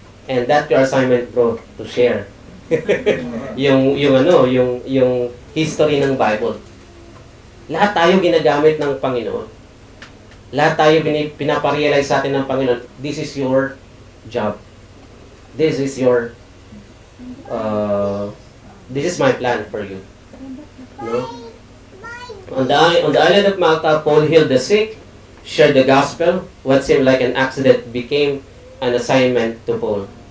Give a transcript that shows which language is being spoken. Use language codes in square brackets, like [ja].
[en] And that's your assignment, bro, to share. [tl] yung history ng Bible. Lahat tayo ginagamit ng Panginoon. Lahat tayo pinaparealize sa atin ng Panginoon. [en] This is your job. This is your this is my plan for you. No? On the island of Malta, Paul healed the sick, shared the gospel. What seemed like an accident became an assignment to Paul.